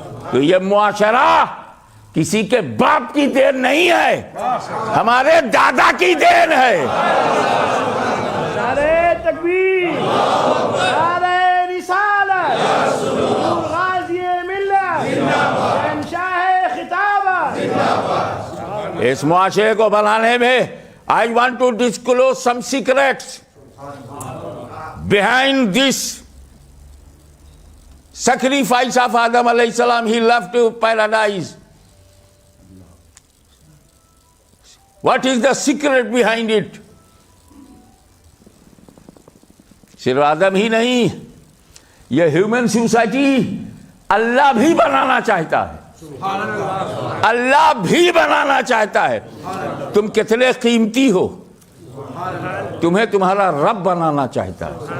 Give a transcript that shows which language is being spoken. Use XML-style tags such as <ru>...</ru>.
<ur>تو یہ معاشرہ کسی کے باپ کی دین نہیں ہے، ہمارے دادا کی دین ہے. نعرہ تکبیر، نعرہ رسالت، غازی ملت، شہنشاہ خطابت. اس معاشرے کو بنانے میں</ur> <en>I want to disclose some secrets behind this sacrifice of Adam alayhi salam. He left paradise. What is the secret behind it?</en> <ur>صرف آدم ہی نہیں، یہ ہیومن سوسائٹی اللہ بھی بنانا چاہتا ہے. اللہ بھی بنانا چاہتا ہے. تم کتنے قیمتی ہو، تمہیں تمہارا رب بنانا چاہتا ہے.</ur>